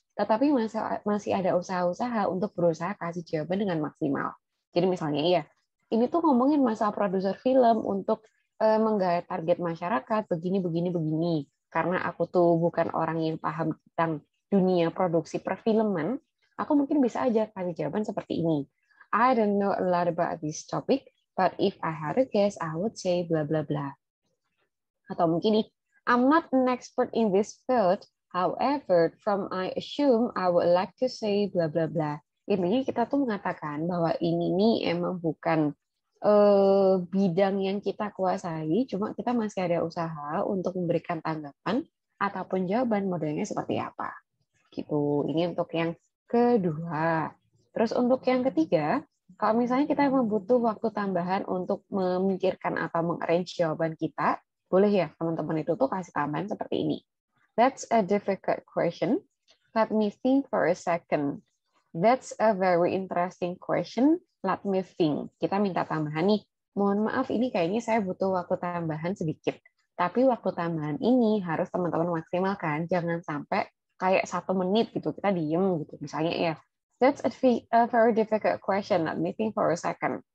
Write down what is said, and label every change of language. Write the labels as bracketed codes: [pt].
[id] tetapi masih ada usaha-usaha untuk berusaha kasih jawaban dengan maksimal. Jadi misalnya iya, ini tuh ngomongin masalah produser film untuk menggait target masyarakat begini begini begini. Karena aku tuh bukan orang yang paham tentang dunia produksi perfilman, aku mungkin bisa aja kasih jawaban seperti ini. [en] I don't know a lot about this topic, but if I had a guess, I would say bla bla bla. [id] Atau mungkin nih, [en] I'm not an expert in this field, however, from I assume I would like to say bla bla [id] bla. Intinya kita tuh mengatakan bahwa ini nih emang bukan bidang yang kita kuasai, cuma kita masih ada usaha untuk memberikan tanggapan ataupun jawaban modelnya seperti apa. Gitu. Ini untuk yang kedua. Terus untuk yang ketiga, kalau misalnya kita emang butuh waktu tambahan untuk memikirkan atau mengarrange jawaban kita, boleh ya teman-teman itu tuh kasih tambahan seperti ini. [en] That's a difficult question. Let me think for a second. That's a very interesting question. Let me think. [id] Kita minta tambahan nih. Mohon maaf, ini kayaknya saya butuh waktu tambahan sedikit. Tapi waktu tambahan ini harus teman-teman maksimalkan. Jangan sampai kayak 1 menit gitu, kita diem gitu. Misalnya ya, [en] that's a very difficult question. Let me think for a second.